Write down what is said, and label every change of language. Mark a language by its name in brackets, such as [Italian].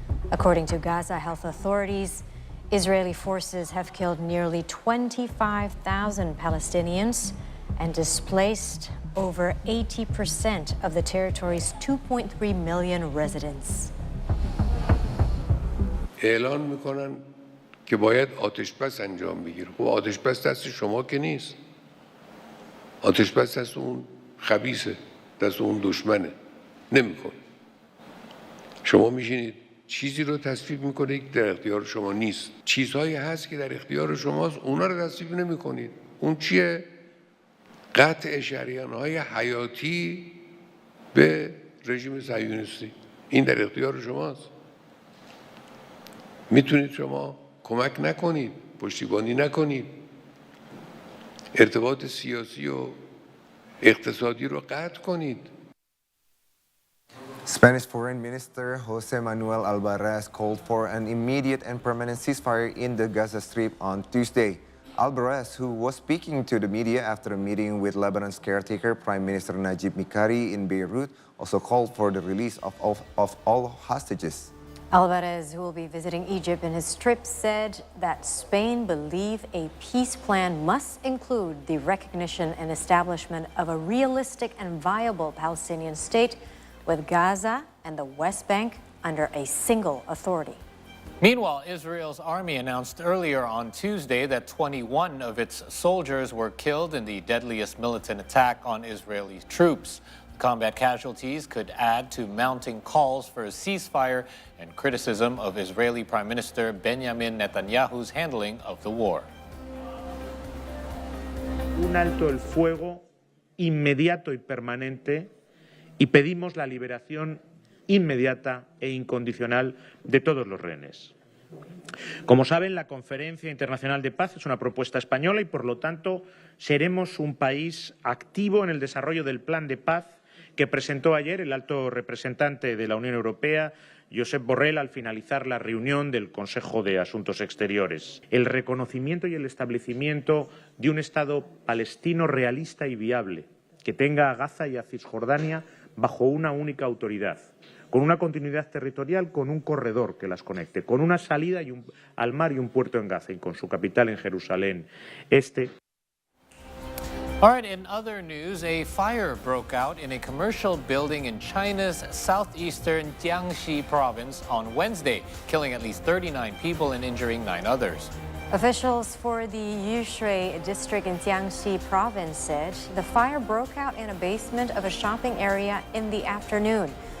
[English] According to Gaza health authorities, Israeli forces have killed nearly 25,000 Palestinians and displaced over 80% of the territory's 2.3 million residents. [Persian] اعلان میکنن که باید آتش‌بس انجام بگیره. خب آتش‌بس دست شما که نیست. آتش‌بس دست اون خبیثه، دست اون دشمنه. نمیکنه. شما میشینید چیزی رو تصویب میکنید که در اختیار شما نیست. چیزهایی هست که در اختیار شماست، اونا رو تصویب نمیکنید. اون چیه؟ قطع شریان‌های حیاتی به رژیم صهیونیستی. این در اختیار شماست. میتونید شما کمک نکنید، پشتیبانی نکنید، ارتباط سیاسی و اقتصادی رو قطع کنید. [English] Spanish Foreign Minister Jose Manuel Alvarez called for an immediate and permanent ceasefire in the Gaza Strip on Tuesday. Alvarez, who was speaking to the media after a meeting with Lebanon's caretaker Prime Minister Najib Mikati in Beirut, also called for the release of all hostages. Alvarez, who will be visiting Egypt in his trip, said that Spain believes a peace plan must include the recognition and establishment of a realistic and viable Palestinian state with Gaza and the West Bank under a single authority. Meanwhile, Israel's army announced earlier on Tuesday that 21 of its soldiers were killed in the deadliest militant attack on Israeli troops. Combat casualties could add to mounting calls for a ceasefire and criticism of Israeli Prime Minister Benjamin Netanyahu's handling of the war. [Spanish] Un alto el fuego inmediato y permanente y pedimos la liberación inmediata e incondicional de todos los rehenes. Como saben, la Conferencia Internacional de Paz es una propuesta española y, por lo tanto, seremos un país activo en el desarrollo del plan de paz que presentó ayer el alto representante de la Unión Europea, Josep Borrell, al finalizar la reunión del Consejo de Asuntos Exteriores. El reconocimiento y el establecimiento de un Estado palestino realista y viable, que tenga a Gaza y a Cisjordania bajo una única autoridad, con una continuidad territorial, con un corredor que las conecte, con una salida al mar y un puerto en Gaza y con su capital en Jerusalén. [English] All right, in other news, a fire broke out in a commercial building in China's southeastern Jiangxi province on Wednesday, killing at least 39 people and injuring 9 others. Officials for the Yushui district in Jiangxi province said the fire broke out in a basement of a shopping area in the afternoon.